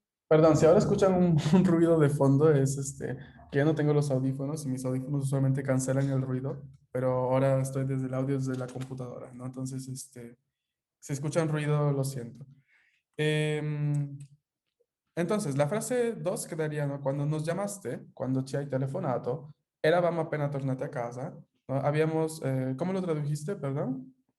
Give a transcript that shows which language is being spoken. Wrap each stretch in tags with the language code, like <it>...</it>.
<es>Perdón, si ahora escuchan un ruido de fondo, es que ya no tengo los audífonos y mis audífonos usualmente cancelan el ruido, pero ahora estoy desde el audio desde la computadora, ¿no? Entonces, si escuchan ruido, lo siento. Em, Entonces, la frase 2 quedaría, ¿no? Quando nos llamaste,</es> <it>quando ci hai telefonato, eravamo appena tornati a casa, ¿no?</it> <es>Habíamos, ¿cómo lo tradujiste, perdón?</es>